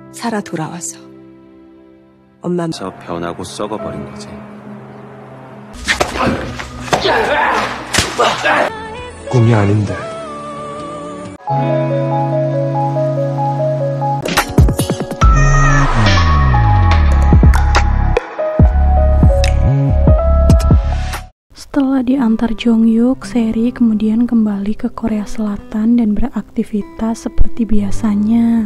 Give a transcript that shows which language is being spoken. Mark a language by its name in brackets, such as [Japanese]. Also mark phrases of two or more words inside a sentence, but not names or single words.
[Korean] 살아 돌아와서 엄마 저 변하고 썩어버린 거지. 꿈이 아닌데. [Indonesian] Setelah diantar Jonghyuk, Seri kemudian kembali ke Korea Selatan dan beraktivitas seperti biasanya.